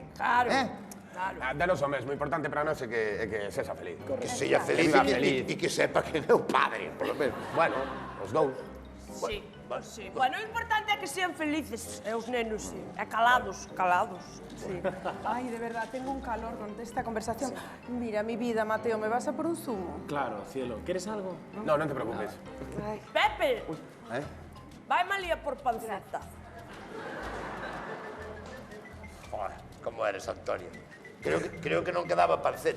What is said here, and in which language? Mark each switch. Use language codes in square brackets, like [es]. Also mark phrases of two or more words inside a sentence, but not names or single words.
[gl] Claro. Ah, danos o mesmo, o importante para nós é que sexa feliz. Que sella feliz Que viva feliz. e que sepa que é o padre, [es] por lo menos. [gl] Bueno, os dous. Sí, sí. Bueno, o importante é que sean felices, e os nenos, sí. E calados. Sí. [es] Ay, de verdad, tengo un calor con esta conversación. Mira, mi vida, Mateo, ¿me vas a por un zumo? Claro, cielo. ¿Quieres algo? [gl] No, non te preocupes. Ay. Pepe, vai malía por panceta. [es] Joder, como eres, Antonio. [gl] Creo que non quedaba panceta,